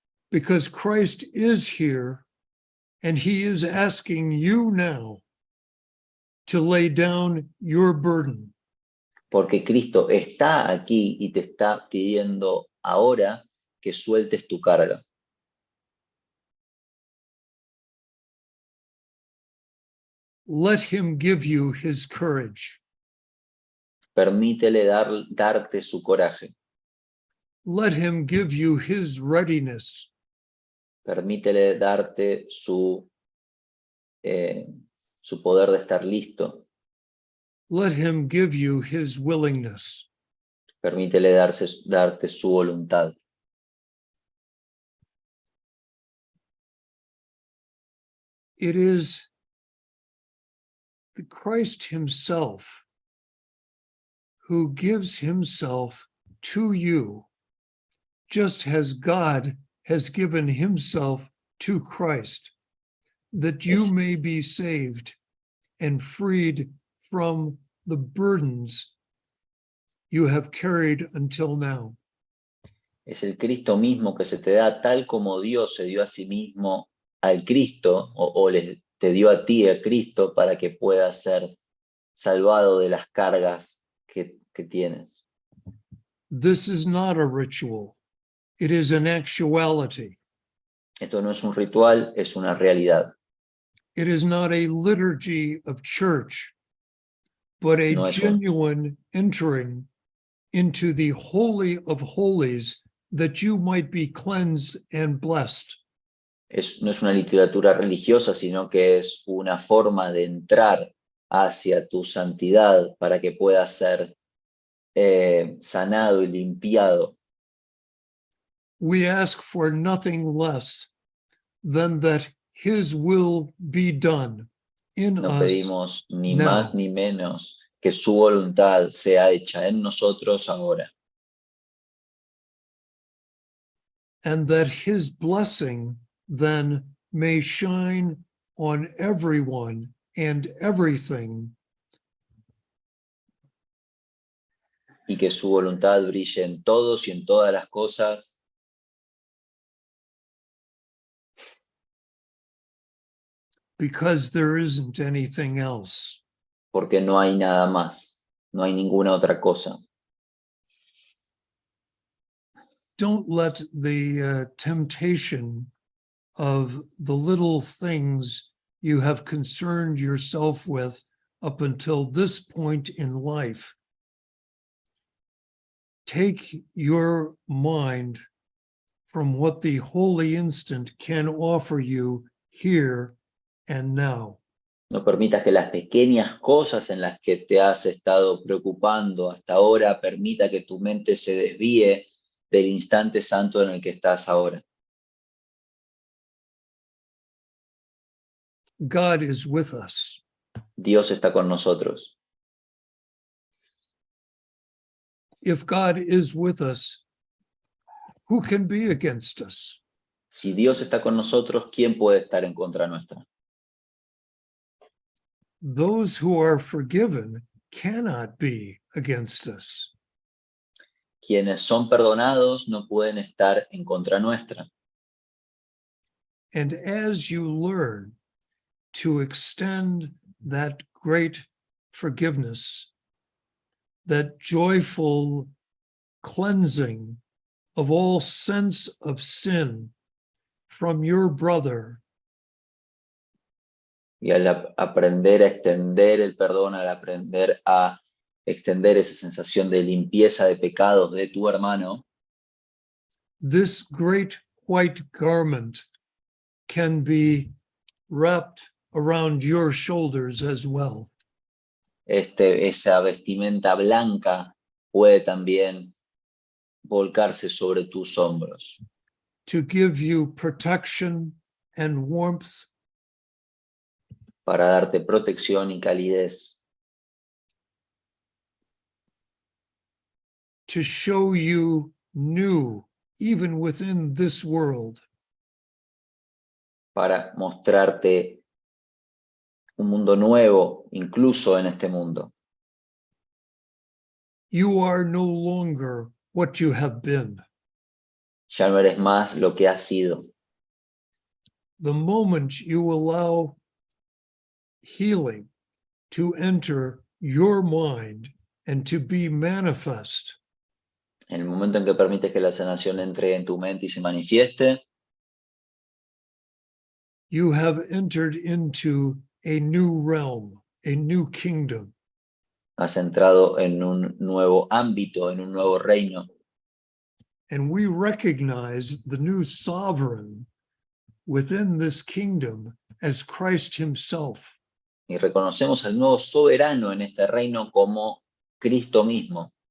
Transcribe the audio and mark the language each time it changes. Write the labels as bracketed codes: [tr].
[en] Because Christ is here, and he is asking you now to lay down your burden. [es] Porque Cristo está aquí y te está pidiendo ahora que sueltes tu carga. [en] Let him give you his courage. [es] Permítele darte su coraje. [en] Let him give you his readiness. [es] Permítele darte su poder de estar listo. [en] Let him give you his willingness. [es] Permítele darte su voluntad. [en] It is the Christ himself who gives himself to you, just as God has given himself to Christ, that you may be saved and freed from the burdens you have carried until now. [es] Es el Cristo mismo que se te da tal como Dios se dio a sí mismo al Cristo, te dio a ti a Cristo para que puedas ser salvado de las cargas que tienes. [en] This is not a ritual. It is an actuality. [es] Esto no es un ritual, es una realidad. [en] It is not a liturgy of church, but a genuine entering into the holy of holies that you might be cleansed and blessed. [es] No es una literatura religiosa, sino que es una forma de entrar hacia tu santidad para que puedas ser sanado y limpiado. [en] We ask for nothing less than that his will be done in [es] No [en] us [es] pedimos ni [en] now. [es] más ni menos que su voluntad sea hecha en nosotros ahora. [en] and that his blessing then may shine on everyone and everything, [es] y que su voluntad brille en todos y en todas las cosas, [en] because there isn't anything else. [es] porque no hay nada más, no hay ninguna otra cosa. [en] Don't let the temptation of the little things you have concerned yourself with up until this point in life take your mind from what the holy instant can offer you here and now. [es] No permitas que las pequeñas cosas en las que te has estado preocupando hasta ahora permita que tu mente se desvíe del instante santo en el que estás ahora. [en] God is with us. [es] Dios está con nosotros. [en] If God is with us, who can be against us? [es] Si Dios está con nosotros, ¿quién puede estar en contra nuestra? [en] Those who are forgiven cannot be against us. [es] Quienes son perdonados no pueden estar en contra nuestra. [en] And as you learn to extend that great forgiveness, that joyful cleansing of all sense of sin from your brother, [es] Y al aprender a extender el perdón, al aprender a extender esa sensación de limpieza de pecados de tu hermano, [en] this great white garment can be wrapped around your shoulders as well. [es] esa vestimenta blanca puede también volcarse sobre tus hombros [en] To give you protection and warmth, [es] para darte protección y calidez, [en] to show you new, even within this world, [es] para mostrarte un mundo nuevo, incluso en este mundo. [en] you are no longer what you have been. [es] Ya no eres más lo que has sido. [en] The moment you allow healing to enter your mind and to be manifest, [es] En el momento en que permites que la sanación entre en tu mente y se manifieste, [en] you have entered into a new realm, a new kingdom. [es] has entrado en un nuevo ámbito, en un nuevo reino. [en] And we recognize the new sovereign within this kingdom as Christ himself. [es] Y reconocemos al nuevo soberano en este reino como Cristo mismo.